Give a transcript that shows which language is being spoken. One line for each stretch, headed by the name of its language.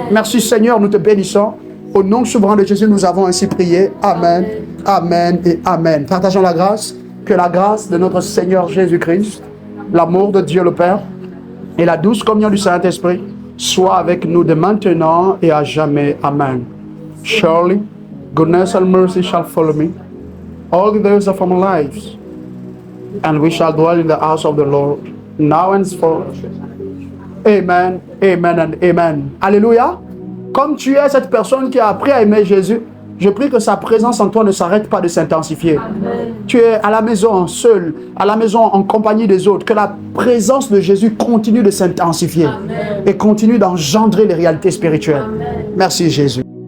French: Merci Seigneur, nous te bénissons. Au nom souverain de Jésus, nous avons ainsi prié. Amen, amen et amen. Partageons la grâce. Que la grâce de notre Seigneur Jésus-Christ, l'amour de Dieu le Père et la douce communion du Saint-Esprit soit avec nous de maintenant et à jamais. Amen.
English: Surely, goodness and mercy shall follow me all the days of our lives, and we shall dwell in the house of the Lord now and forever. Amen, amen and amen. Alléluia.
French: Comme tu es cette personne qui a appris à aimer Jésus, je prie que sa présence en toi ne s'arrête pas de s'intensifier. Amen. Tu es à la maison seul, à la maison en compagnie des autres. Que la présence de Jésus continue de s'intensifier et continue d'engendrer les réalités spirituelles. Amen. Merci Jésus.